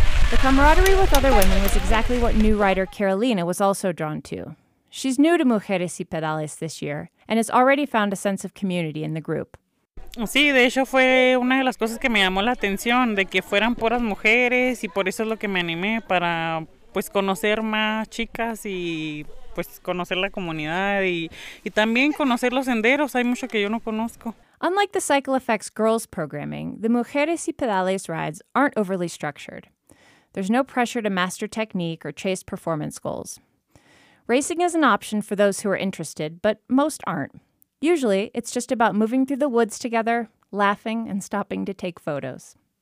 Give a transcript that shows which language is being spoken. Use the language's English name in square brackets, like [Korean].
[English] The camaraderie with other women was exactly what new writer Carolina was also drawn to. She's new to Mujeres y Pedales this year and has already found a sense of community in the group. [Spanish] Sí, de hecho fue una de las cosas que me llamó la atención, de que fueran puras mujeres, y por eso es lo que me animé, para pues conocer más chicas y pues conocer la comunidad y también conocer los senderos, hay mucho que yo no conozco. [English] Unlike the Cycle Effects girls programming, the Mujeres y Pedales rides aren't overly structured. There's no pressure to master technique or chase performance goals. Racing is an option for those who are interested, but most aren't. Usually, it's just about moving through the woods together, laughing, and stopping to take photos.